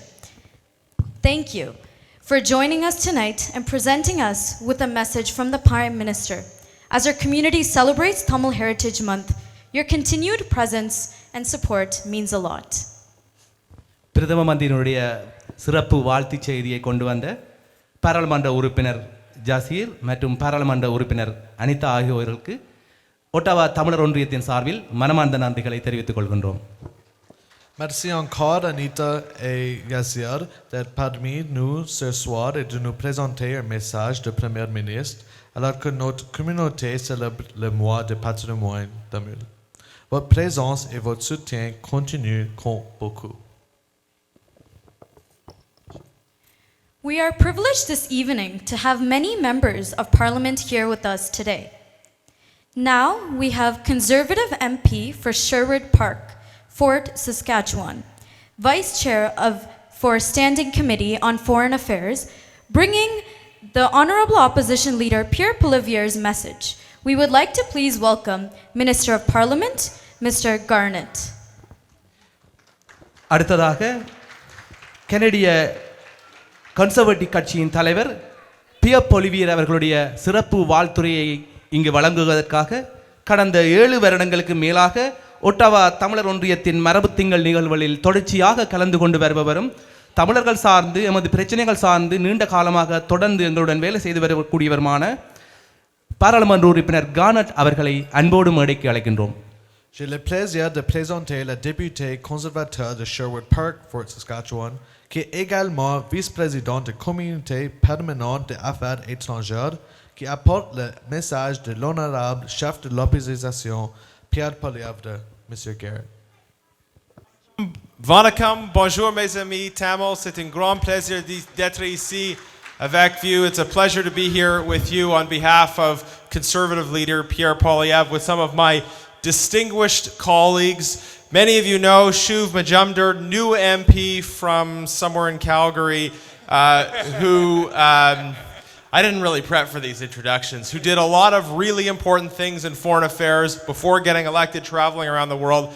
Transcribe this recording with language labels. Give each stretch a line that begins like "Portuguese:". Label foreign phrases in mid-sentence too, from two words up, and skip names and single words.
English: Thank you for joining us tonight and presenting us with a message from the Prime Minister. As our community celebrates Tamil Heritage Month, your continued presence and support means a lot.
Tamil: பிரதம மந்திரியினுடைய சிறப்பு வாழ்த்துச் செய்தியை கொண்டு வந்த பாராளுமன்ற உறுப்பினர் ஜசீர் மற்றும் பாராளுமன்ற உறுப்பினர் அனிதா ஆகியோருக்கு ஒட்டாவா தமிழர் ஒன்றியத்தின் சார்பில் மனமார்ந்த நன்றிகளை தெரிவித்துக் கொள்கின்றோம்.
French: Merci encore Anita et Yassir d'être parmi nous ce soir et de nous présenter un message de Premier ministre alors que notre communauté célèbre le mois de patrimoine tamil. Votre présence et votre soutien continu comptent beaucoup.
English: We are privileged this evening to have many members of Parliament here with us today. Now we have Conservative MP for Sherwood Park, Fort Saskatchewan, Vice Chair for Standing Committee on Foreign Affairs, bringing the Honourable Opposition Leader Pierre Poilievre's message. We would like to please welcome Minister of Parliament, Mr. Garnett.
Tamil: அடுத்ததாக கனடிய கன்சர்வேட்டிவ் கட்சியின் தலைவர் பியர் பொலிவியர் அவர்களுடைய சிறப்பு வாழ்த்துரையை இங்கு வழங்குவதற்காக கடந்த 7 வருடங்களுக்கு மேலாக ஒட்டாவா தமிழர் ஒன்றியத்தின் மரபு திங்கள் நிகழ்வுகளில் தொடர்ச்சியாக கலந்து கொண்டு வருபவரும் தமிழர்கள் சார்ந்து எமது பிரச்சனைகள் சார்ந்து நீண்ட காலமாக தொடர்ந்து எங்களுடன் வேலை செய்து வரக்கூடியவருமான பாராளுமன்ற உறுப்பினர் கானட் அவர்களை அன்போடு மேடைக்கு அழைக்கின்றோம்.
French: J'ai le plaisir de présenter le député conservateur de Sherwood Park, Fort Saskatchewan, qui est également vice-président de communauté permanente des affaires étrangères, qui apporte le message de l'honorable chef de l'opposition, Pierre Poilievre, M. Garrett. Vanakkam, bonjour mes amis Tamil, c'est un grand plaisir d'être ici avec vous.
English: It's a pleasure to be here with you on behalf of Conservative leader Pierre Poilievre with some of my distinguished colleagues. Many of you know Shuv Majumdar, new MP from somewhere in Calgary, who I didn't really prep for these introductions, who did a lot of really important things in foreign affairs before getting elected, traveling around the world.